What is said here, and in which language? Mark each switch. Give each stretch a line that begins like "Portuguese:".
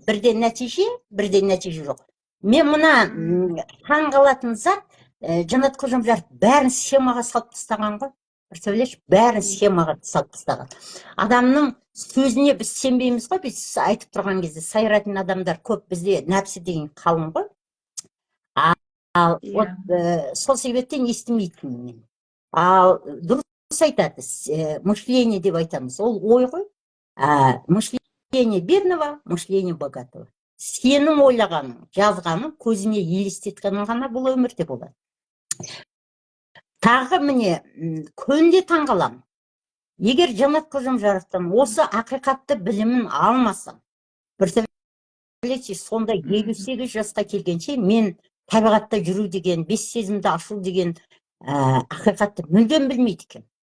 Kazakh: Бірде нәтиже жоқ. Мен мына таң қалатын зат, Жанат Қожамжаров бәрін схемаға салып тастаған ғой. Представляешь, бәрін схемаға салып тастаған. Адамның сөзіне біз сенбейміз ғой, біз айтып тұрған кезде сайратын адамдар көп, бізде нәпсі деген қалың ғой. Ал сол себептен естімейтінмін мен. Ал дұрыс айтады, мышление деп айтамыз, ол ой ғой.
Russian: Мышление бедного, мышление богатого.
Kazakh: Сенің ойлағаның, жазғаның, көзіне елестеткенің ғана бұл өмірде болады. Тағы міне, күнде таң қалам. Егер Жанат Қожамжаровтан осы ақиқатты білімін алмасам, сонда 58 жасқа келгенше мен табиғатта жүру деген, бес сезімді ашу деген ақиқатты мүлдем білмейді екен.